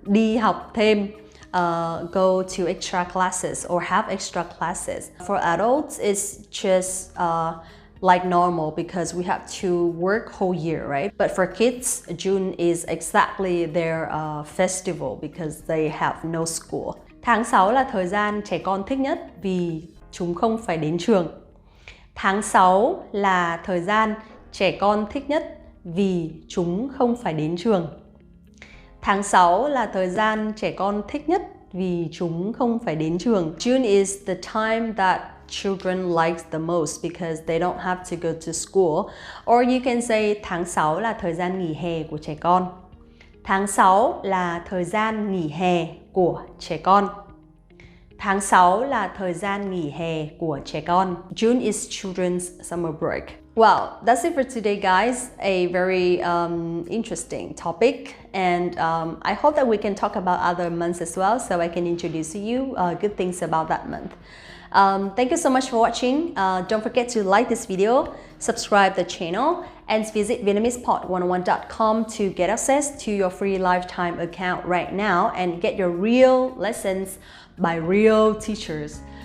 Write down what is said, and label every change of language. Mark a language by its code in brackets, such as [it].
[vi] Đi học thêm, [en] go to extra classes or have extra classes. For adults, it's just like normal because we have to work whole year, right? But for kids, June is exactly their festival because they have no school. [vi] Tháng 6 là thời gian trẻ con thích nhất vì chúng không phải đến trường. Tháng 6 là thời gian trẻ con thích nhất vì chúng không phải đến trường. Tháng 6 là thời gian trẻ con thích nhất vì chúng không phải đến trường. [en] June is the time that children like the most because they don't have to go to school. Or you can say [vi] tháng 6 là thời gian nghỉ hè của trẻ con. Tháng 6 là thời gian nghỉ hè của trẻ con. Tháng 6 là thời gian nghỉ hè của trẻ con. [en] June is children's summer break. Well, that's it for today, guys. A very interesting topic, and I hope that we can talk about other months as well, so I can introduce to you good things about that month. Thank you so much for watching. Don't forget to like this video, subscribe the channel, and visit VietnamesePod101.com to get access to your free lifetime account right now and get your real lessons by real teachers.